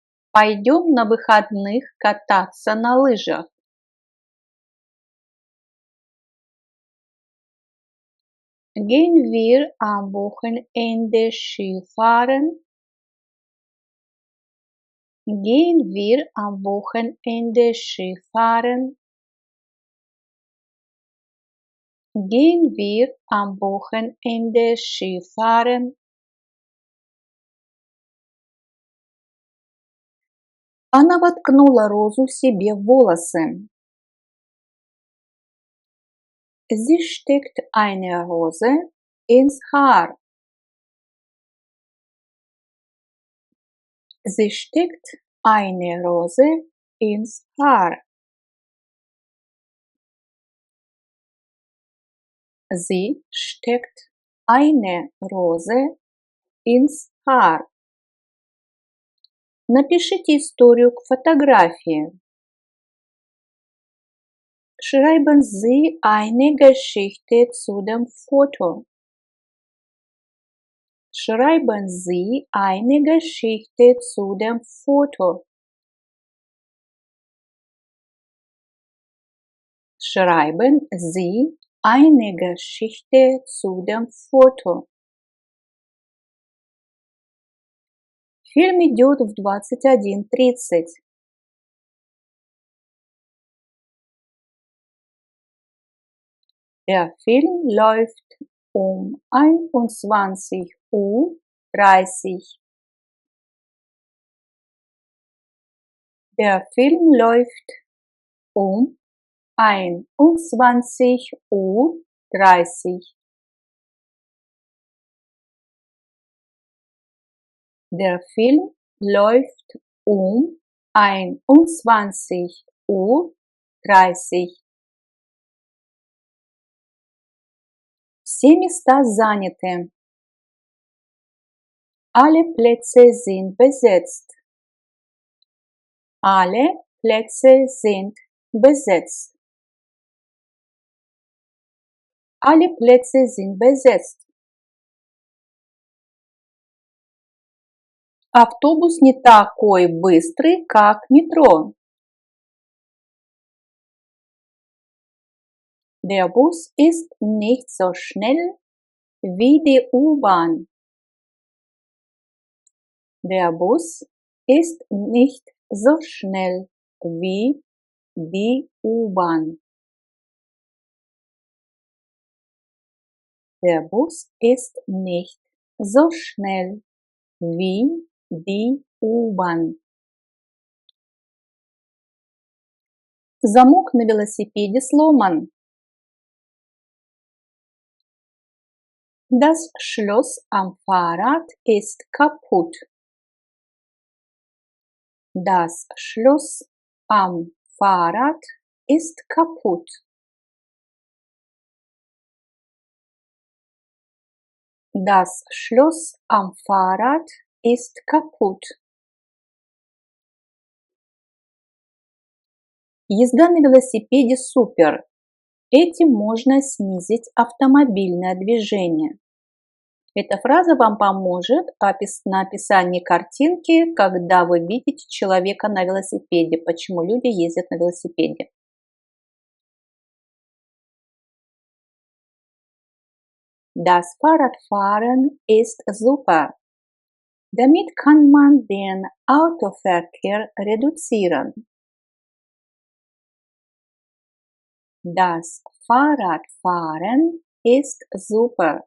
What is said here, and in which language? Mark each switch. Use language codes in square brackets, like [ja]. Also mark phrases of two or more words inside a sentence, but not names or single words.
[ru] Пойдем на выходных кататься на лыжах. [de] Gehen wir am Wochenende Skifahren? Gehen wir am Wochenende Skifahren? Gehen wir am Wochenende Skifahren? [ru] Она воткнула розу себе в волосы. [de] Sie steckt eine Rose ins Haar. Sie steckt eine Rose ins Haar. Sie steckt eine Rose ins Haar. [ru] Напишите историю к фотографии. [de] Schreiben Sie eine Geschichte zu dem Foto. Schreiben Sie eine Geschichte zu dem Foto. Schreiben Sie eine Geschichte zu dem Foto. [ru] Фильм идет в 21:30. [de] Der Film läuft um 21:30 Uhr. Der Film läuft um 21:30 Uhr. Der Film läuft um 21:30 Uhr. [ru] Все места заняты. [de] Alle Plätze sind besetzt. Alle Plätze sind besetzt. Alle Plätze sind besetzt. [ru] Автобус не такой быстрый, как метро. [de] Der Bus ist nicht so schnell wie die U-Bahn. Der Bus ist nicht so schnell wie die U-Bahn. Der Bus ist nicht so schnell wie die U-Bahn. [ru] Замок на велосипеде сломан. [de] Das Schloss am Fahrrad ist kaputt. Das Schloss am Fahrrad ist kaputt. Das Schloss am Fahrrad ist kaputt. [ru] Езда на велосипеде супер. Этим можно снизить автомобильное движение. Эта фраза вам поможет на описании картинки, когда вы видите человека на велосипеде, почему люди ездят на велосипеде. [de] Das Fahrradfahren ist super. Damit kann man den Autoverkehr reduzieren. Das Fahrradfahren ist super.